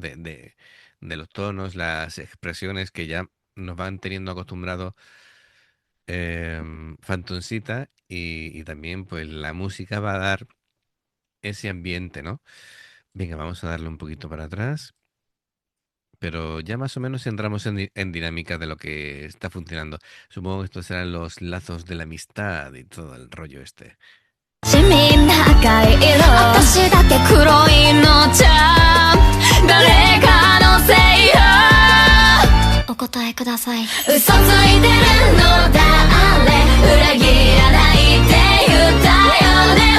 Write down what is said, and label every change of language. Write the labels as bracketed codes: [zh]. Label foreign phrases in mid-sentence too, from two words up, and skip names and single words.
[es] De los tonos, las expresiones que ya nos van teniendo acostumbrados Fantoncita y también pues la música va a dar ese ambiente, ¿no? Venga, vamos a darle un poquito para atrás. Pero ya más o menos entramos en dinámica de lo que está funcionando. Supongo que estos serán los lazos de la amistad y todo el rollo este. [ja] みんな赤い色。私だけ黒いのちゃう誰かのせいよ。お答えください。嘘ついてるの誰裏切らないって言ったよね。